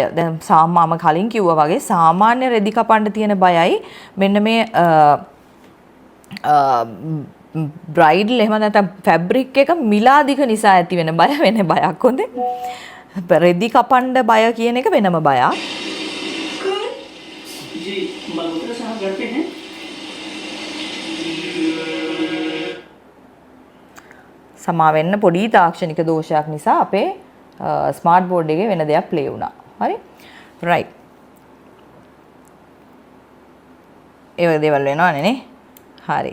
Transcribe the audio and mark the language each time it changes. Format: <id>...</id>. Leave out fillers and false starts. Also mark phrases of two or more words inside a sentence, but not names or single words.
<si>දැන් මම කලින් කිව්වා වගේ සාමාන්‍ය රෙදි කපන්න තියෙන බයයි මෙන්න මේ බ්‍රයිඩල් එහෙම නැත්නම් ෆැබ්‍රික් එක මිලාදික නිසා ඇති වෙන බය වෙන බයක් හොඳේ. රෙදි කපන්න බය කියන එක වෙනම බයක්.</si> <hi>जी मल्होत्रा साहब घर पे हैं?</hi> <si>සමා වෙන්න පොඩි තාක්ෂණික දෝෂයක් නිසා අපේ</si> <en>smart board</en> <si>එකේ වෙන දෙයක් ප්ලේ වුණා. හරි? right. ඒ වගේ දේවල් වෙනවනේ නේ. හරි.</si>